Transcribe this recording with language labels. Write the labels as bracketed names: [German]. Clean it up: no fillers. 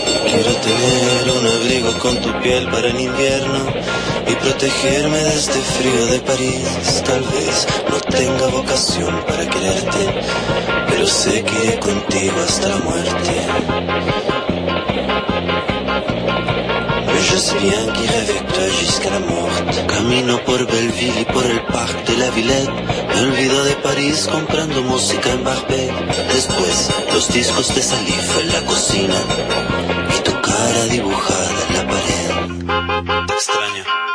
[Spanish] Quiero tener un abrigo con tu piel para el invierno y protegerme de este frío de París. Tal vez no tenga vocación para quererte, pero sé que iré contigo hasta la muerte. [French] Mais je sais bien qu'irai avec toi jusqu'à la morte. [Spanish] Camino por Belleville y por el Parc de la Villette. Me olvido de París comprando música en Barbet. Después, los discos de Salif en la cocina y tu cara dibujada en la pared. Te extraño.